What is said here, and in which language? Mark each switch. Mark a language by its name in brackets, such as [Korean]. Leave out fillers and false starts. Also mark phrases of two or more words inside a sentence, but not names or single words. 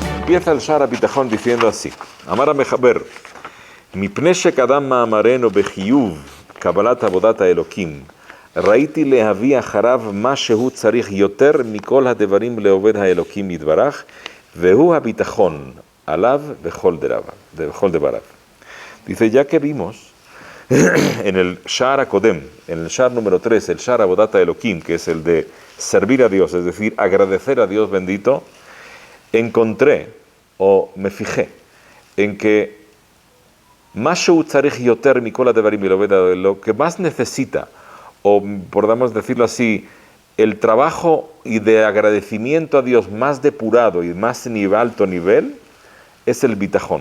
[Spanish] empieza el Shara Bitajón diciendo así. [Hebrew] אמר מחבר, מפני שקדם מאמרנו בחיוב, קבלת עבודת אלקים, ראיתי להביא אחריו מה שהוא צריך יותר מכל הדברים לעובד האלוקים יתברך, והוא הביטחון עליו וכל דבריו. [Spanish] Dice, ya que vimos en el [Hebrew] שער קודם, [Spanish] en el Shara número 3, el Shara Avodat Elokim, que es el de servir a Dios, es decir, agradecer a Dios bendito, encontré o me fijé en que lo que más necesita, o podamos decirlo así, el trabajo y de agradecimiento a Dios más depurado y más alto nivel, es el bitajón.